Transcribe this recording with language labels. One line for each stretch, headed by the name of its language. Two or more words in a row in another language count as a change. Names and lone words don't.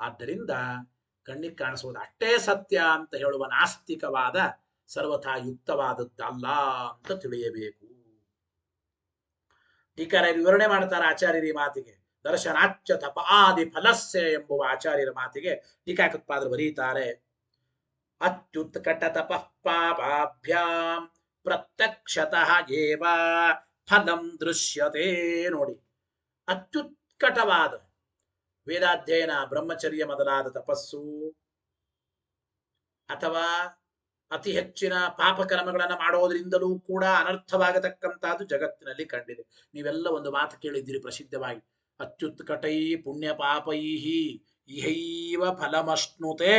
Kannada: ಆದ್ದರಿಂದ ಕಣ್ಣಿಗೆ ಕಾಣಿಸುವುದು ಅಷ್ಟೇ ಸತ್ಯ ಅಂತ ಹೇಳುವ ನಾಸ್ತಿಕವಾದ ಸರ್ವಥಾ ಯುಕ್ತವಾದದ್ದಲ್ಲ ಅಂತ ತಿಳಿಯಬೇಕು. ಟೀಕಾರ ವಿವರಣೆ ಮಾಡ್ತಾರೆ ಆಚಾರ್ಯರ ಈ ಮಾತಿಗೆ.
Sanskrit: ದರ್ಶನಾಚ್ಯ ತಪಾದಿ ಫಲಸ್ಯ
Kannada: ಎಂಬುವ ಆಚಾರ್ಯರ ಮಾತಿಗೆ ಟೀಕಾಕೃತ್ಪಾದರು ಬರೀತಾರೆ.
Sanskrit: ಅತ್ಯುತ್ಕಟ ತಪಃ ಪಾಪಾಭ್ಯಾಂ ಪ್ರತ್ಯಕ್ಷತಃ ಏವ ಫಲಂ ದೃಶ್ಯತೆ.
Kannada: ನೋಡಿ, ಅತ್ಯುತ್ಕಟವಾದ ವೇದಾಧ್ಯಯನ, ಬ್ರಹ್ಮಚರ್ಯ ಮೊದಲಾದ ತಪಸ್ಸು ಅಥವಾ ಅತಿ ಹೆಚ್ಚಿನ ಪಾಪಕರ್ಮಗಳನ್ನು ಮಾಡೋದ್ರಿಂದಲೂ ಕೂಡ ಅನರ್ಥವಾಗತಕ್ಕಂಥದ್ದು ಜಗತ್ತಿನಲ್ಲಿ ಕಂಡಿದೆ. ನೀವೆಲ್ಲ ಒಂದು ಮಾತು ಕೇಳಿದ್ದೀರಿ ಪ್ರಸಿದ್ಧವಾಗಿ,
Sanskrit: ಅತ್ಯುತ್ಕಟೈ ಪುಣ್ಯ ಪಾಪೈ ಇಹೈವ ಫಲಮಶ್ನುತೆ.